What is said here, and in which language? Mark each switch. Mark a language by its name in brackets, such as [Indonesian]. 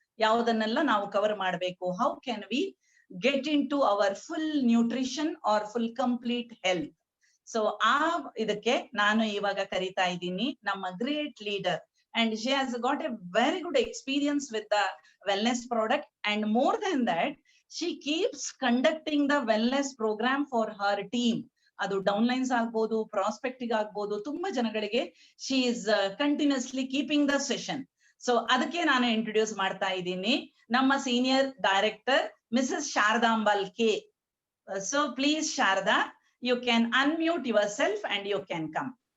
[Kannada] ಯಾವುದನ್ನೆಲ್ಲ ನಾವು ಕವರ್ ಮಾಡಬೇಕು? [English] How can we get into our full nutrition or full complete health? [Kannada] So ಇದಕ್ಕೆ ನಾನು ಇವಾಗ ಕರಿತಾ ಇದ್ದೀನಿ ನಮ್ಮ great leader [English] and she has got a very good experience with the wellness product, and more than that she keeps conducting the wellness program for her team. [Kannada] ಅದು ಡೌನ್ಲೈನ್ಸ್ ಆಗ್ಬೋದು, ಪ್ರಾಸ್ಪೆಕ್ಟಿಗ್ ಆಗ್ಬೋದು, ತುಂಬಾ ಜನಗಳಿಗೆ [English] she is continuously keeping the session. [Kannada] So ಅದಕ್ಕೆ ನಾನು introduce ಮಾಡ್ತಾ ಇದ್ದೀನಿ ನಮ್ಮ senior director Mrs ಶಾರದಾಂಬಲ್ K. [English] So please Sharada, you can unmute yourself and you can come.